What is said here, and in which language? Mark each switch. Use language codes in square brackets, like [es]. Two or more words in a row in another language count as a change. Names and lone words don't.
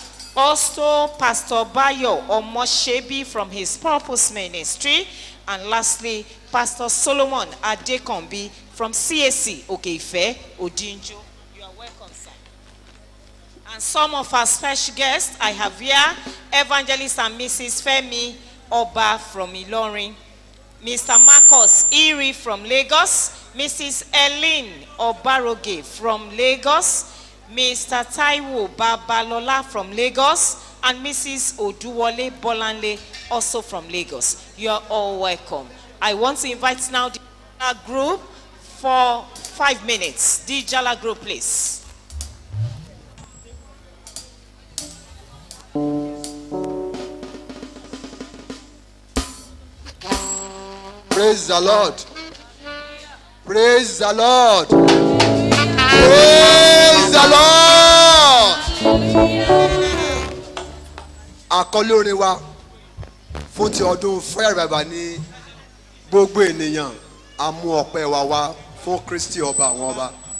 [en] Also, Pastor Bayo Omoshebi from his Purpose Ministry. And lastly, Pastor Solomon Adekombi from CAC Okeife Odinjo. You are welcome, sir. And some of our special guests I have here, Evangelist and Mrs. Femi Oba from Ilorin, Mr. Marcus Iri from Lagos, Mrs. Eileen Obaroge from Lagos, Mr. Taiwo Babalola from Lagos, and Mrs. Oduwole Bolanle also from Lagos. You are all welcome. I want to invite now the Jala group for 5 minutes. The Jala group, please. Praise the Lord. Praise the Lord. Praise the Lord. [yo] Àkọlé orin wa fún ti ọdún Fire Revival ní gbogbo ènìyàn a mú ọpẹ́ wa wá fún Kristi ọba àwọn ọba.